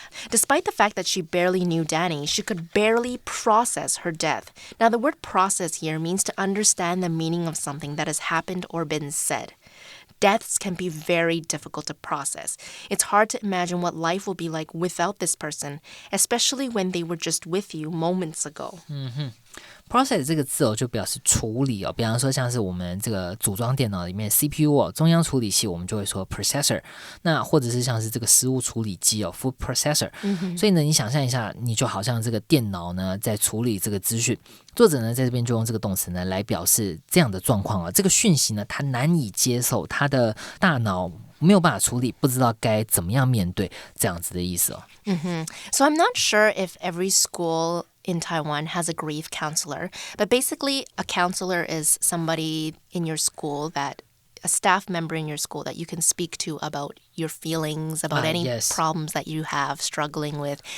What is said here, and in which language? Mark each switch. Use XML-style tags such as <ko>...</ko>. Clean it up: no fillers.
<en>Despite the fact that she barely knew Danny, she could barely process her death. Now, the word process here means to understand the meaning of something that has happened or been said. Deaths can be very difficult to process. It's hard to imagine what life will be like without this person, especially when they were just with you moments ago.</en> <zh>Process 这个字哦，就表示处理哦。比方说，像是我们这个组装电脑里面 CPU 哦，中央处理器，我们就会说 processor。那或者是像是这个食物处理机哦 ，food processor。所以呢，你想象一下，你就好像这个电脑呢在处理这个资讯。作者呢在这边就用这个动词呢来表示这样的状况哦。这个讯息呢，他难以接受，他的大脑没有办法处理，不知道该怎么样面对，这样子的意思哦。</zh> <en>So I'm not sure if every school in Taiwan has a grief counselor, but basically a counselor is somebody in your school a staff member in your school that you can speak to about your feelings, about any problems that you have struggling with.</en>